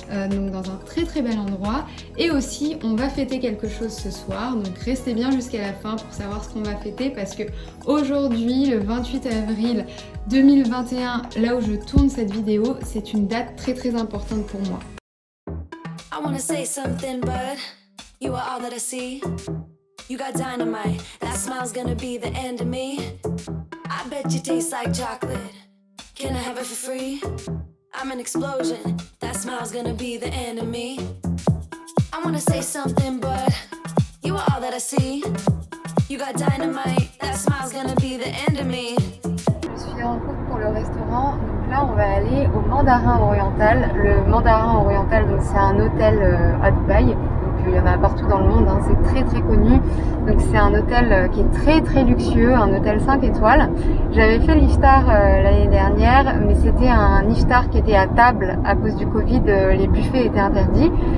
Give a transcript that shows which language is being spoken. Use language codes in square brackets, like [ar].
[fr] Donc dans un très bel endroit et aussi on va fêter quelque chose ce soir, donc restez bien jusqu'à la fin pour savoir ce qu'on va fêter parce que aujourd'hui le 28 avril 2021, là où je tourne cette vidéo, c'est une date très importante pour moi. [en] I wanna say something but you are all that I see. You got dynamite, that smile's gonna be the end of me. I bet you taste like chocolate. Can I have it for free? I'm an explosion, that smile's gonna be the end of me. I wanna say something but you are all that I see. You got dynamite, that smile's gonna be the end of me. [fr] Je suis en route pour le restaurant, donc là on va aller au Mandarin Oriental. Le Mandarin Oriental, donc c'est un hôtel à Dubaï. Il y en a partout dans le monde, hein. C'est très connu. Donc c'est un hôtel qui est très luxueux, un hôtel 5 étoiles. J'avais fait l'iftar l'année dernière, mais c'était un iftar qui était à table à cause du Covid, les buffets étaient interdits.